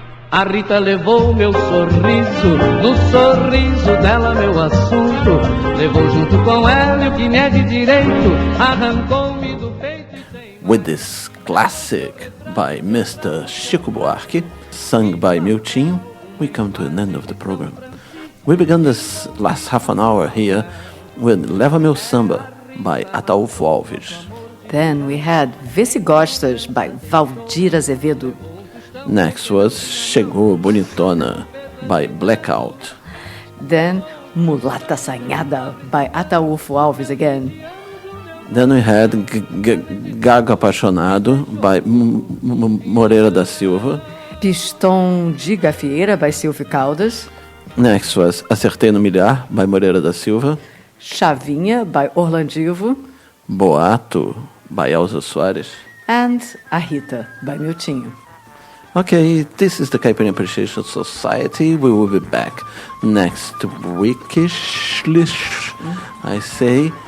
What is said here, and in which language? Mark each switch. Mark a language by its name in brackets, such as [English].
[Portuguese] A Rita levou meu sorriso, no sorriso dela meu assunto. Levou junto com ela o que me é de direito, arrancou-me do peito e tem... [English] With this classic by Mr. Chico Buarque, sung by Miltinho, we come to an end of the program. We began this last half an hour here with Leva Meu Samba by Ataúfo Alves. Then we had Vice-Gostas by Valdir Azevedo. Next was Chegou Bonitona by Blackout. Then Mulata Assanhada by Ataúfo Alves again. Then we had Gago Apaixonado by Moreira da Silva. Pistão de Gafieira by Silvio Caldas. Next was Acertei no Milhar by Moreira da Silva. Chavinha by Orlandivo. Boato by Elza Soares. And A Rita by Miltinho. Okay, this is the Caipirinha Appreciation Society. We will be back next weekish, I say.